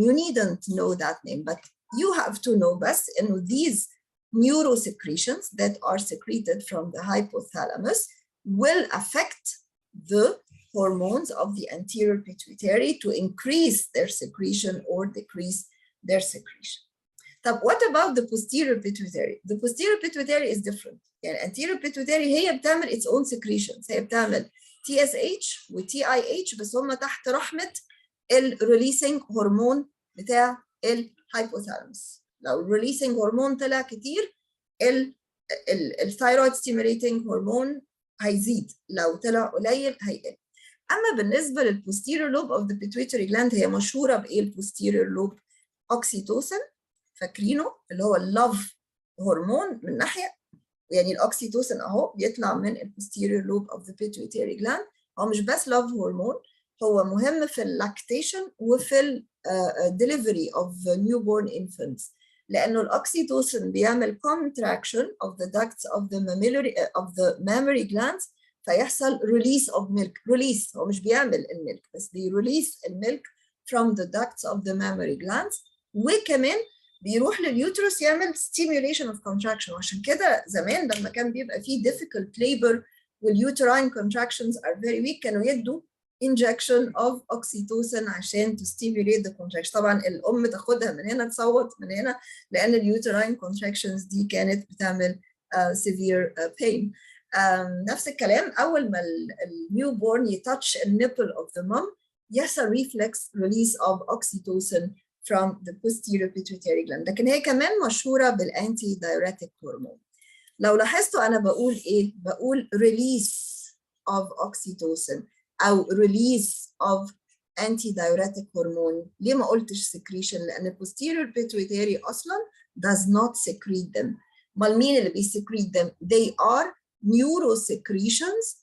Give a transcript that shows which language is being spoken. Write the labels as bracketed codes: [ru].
[en] You needn't know that name, but you have to know best in these neurosecretions that are secreted from the hypothalamus will affect the hormones of the anterior pituitary to increase their secretion or decrease their secretion. So what about the posterior pituitary? The posterior pituitary is different. يعني anterior pituitary [ar] هي بتعمل [en] its own secretions. [ar] هي بتعمل TSH و TIH بس هم تحت رحمة الريليسنج هرمون بتاع الهايبوثالاموس. لو الريليسنج هرمون طلع كتير الثايرويد ستيميوليتنج هرمون هيزيد، لو طلع قليل هيقل. اما بالنسبه للبوستيريور لوب اوف ذا بيتويتري جلاند هي مشهوره بايه البوستيريور لوب؟ اوكسيتوسين، فاكرينه اللي هو اللاف هرمون من ناحيه، يعني الاوكسيتوسين اهو بيطلع من البوستيريور لوب اوف ذا بيتويتري جلاند. هو مش بس لاف هرمون، هو مهم في اللاكتيشن وفي الدليفري اوف نيو بورن انفانتس، لانه الاوكسيتوسين بيعمل [en] contraction of the ducts of the mammary glands [ar] فيحصل [en] release of milk. [ar] release، هو مش بيعمل الميلك بس بيريليس الميلك [en] from the ducts of the mammary glands، [ar] وكمان بيروح لليوترس يعمل [en] stimulation of contraction. [ar] وعشان كده زمان لما كان بيبقى فيه [en] difficult labor والuterine contractions are very weak [ar] كانوا يدوا [en] injection of oxytocin عشان to stimulate the contraction. [ar] طبعا الأم تاخدها من هنا تصوت من هنا لأن الuterine contractions دي كانت بتعمل [en] severe pain. [ar] نفس الكلام أول ما النيو بورن يتاتش النيبل of the mom يحصل [en] reflex release of oxytocin from the posterior pituitary gland. [ar] لكن هي كمان مشهورة بالانتي دايوريتيك هرمون. لو لاحظتوا أنا بقول إيه؟ بقول [en] release of oxytocin [ar] أو [en] release of antidiuretic hormone. [ar] ليه ما قلتش [en] secretion؟ لأن posterior pituitary أصلاً does not secrete them. [ar] أمال مين اللي بيسكريت them؟ [en] They are neurosecretions.